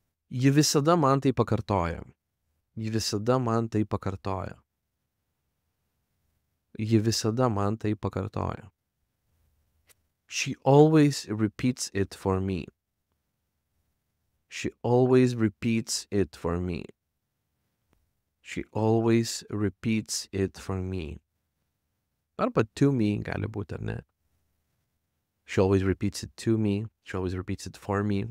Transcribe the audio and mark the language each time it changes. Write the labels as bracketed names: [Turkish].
[Lithuanian] Ji visada man tai pakartoja. Ji visada man tai pakartoja. Ji visada man tai pakartoja. [English] She always repeats it for me. She always repeats it for me. She always repeats it for me. [Lithuanian] Arba [English] to me [Lithuanian] gali būti, ar ne? [English] She always repeats it to me. She always repeats it for me.